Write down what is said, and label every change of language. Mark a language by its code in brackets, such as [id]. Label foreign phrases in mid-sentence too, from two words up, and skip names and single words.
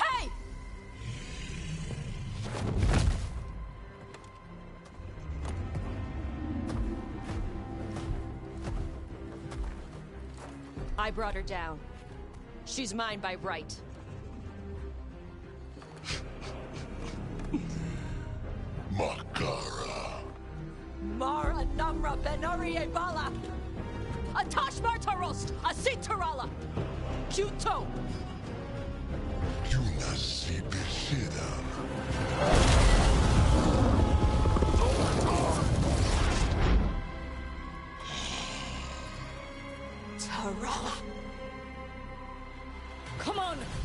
[en] Hey! I brought her down. She's mine by right. Makara. Mara Namra Benarie Bala! Atash Martarost! Asitarala! Juto! Junasi Bishida. Tarala! Come on!